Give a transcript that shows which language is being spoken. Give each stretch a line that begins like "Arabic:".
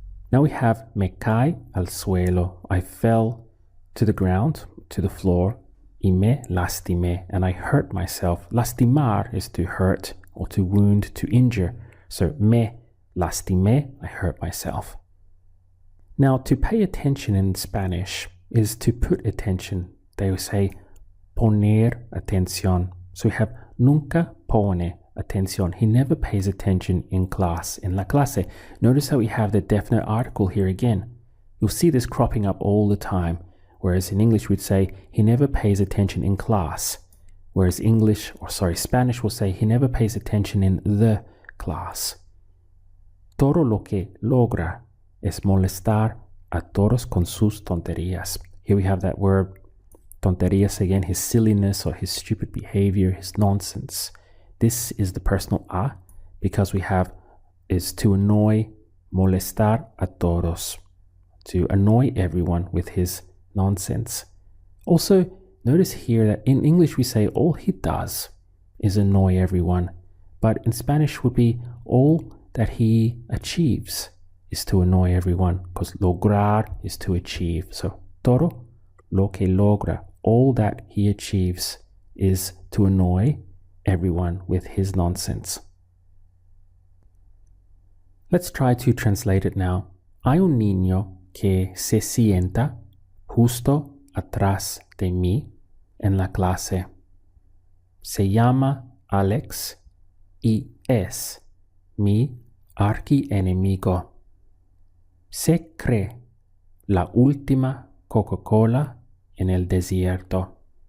English: Now we have
Spanish: me caí al suelo.
English: I fell to the ground, to the floor.
Spanish: Y me lastimé,
English: and I hurt myself. Lastimar is to hurt or to wound, to injure. So
Spanish: me lastimé,
English: I hurt myself. Now to pay attention in Spanish is to put attention. They will say
Spanish: poner atención.
English: So we have
Spanish: nunca pone atención.
English: He never pays attention in class, in
Spanish: la clase.
English: Notice how we have the definite article here again. You'll see this cropping up all the time. Whereas in English we'd say he never pays attention in class. Whereas Spanish will say he never pays attention in the class.
Spanish: Todo lo que logra es molestar a todos con sus tonterías.
English: Here we have that verb Tonterías again, his silliness or his stupid behavior, his nonsense. This is the personal a because we have is to annoy,
Spanish: molestar a todos,
English: to annoy everyone with his nonsense. Also, notice here that in English we say all he does is annoy everyone, but in Spanish would be all that he achieves is to annoy everyone, because lograr is to achieve. So
Spanish: todo lo que logra,
English: all that he achieves is to annoy everyone with his nonsense. Let's try to translate it now.
Spanish: Hay un niño que se sienta justo atrás de mí en la clase. Se llama Alex y es mi archienemigo. Se cree la última Coca-Cola en el desierto.